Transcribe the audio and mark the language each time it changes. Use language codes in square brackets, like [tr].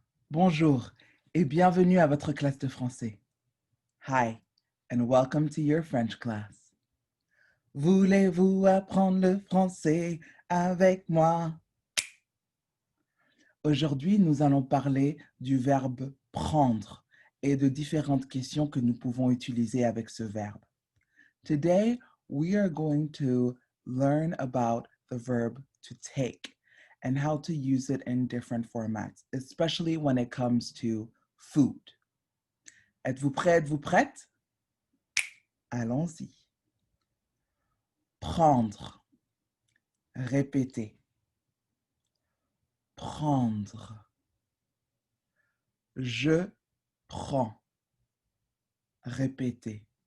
[fr] Bonjour et bienvenue à votre classe de français. [en] Hi and welcome to your French class. [fr] Voulez-vous apprendre le français avec moi? Aujourd'hui, nous allons parler du verbe prendre et de différentes questions que nous pouvons utiliser avec ce verbe. [en] Today, we are going to learn about the verb to take and how to use it in different formats, especially when it comes to food. [fr] Êtes-vous prêt, êtes-vous prête? Allons-y. Prendre, répéter. Prendre. Je prends, répéter.